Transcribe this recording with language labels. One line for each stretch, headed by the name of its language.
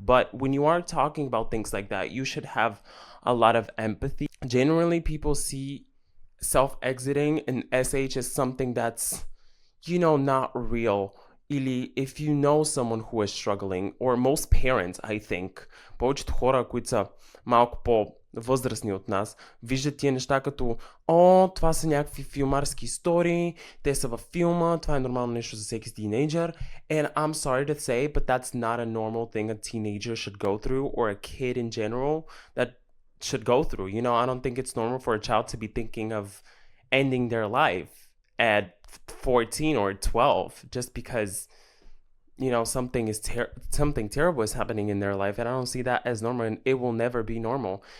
English: But when you are talking about things like that, you should have a lot of empathy. Generally, people see self-exiting and SH as something that's, not real.
Bulgarian: Или
English: if you know someone who is struggling, or most parents, I think,
Bulgarian: повечето хора, които са малко по-възрастни от нас, виждат тия неща като това са някакви филмарски истории, те са във филма, това е нормално нещо за всеки тинейджър.
English: And I'm sorry to say, but that's not a normal thing a teenager should go through, or a kid in general that should go through. I don't think it's normal for a child to be thinking of ending their life at 14 or 12 just because something terrible is happening in their life, and I don't see that as normal, and it will never be normal.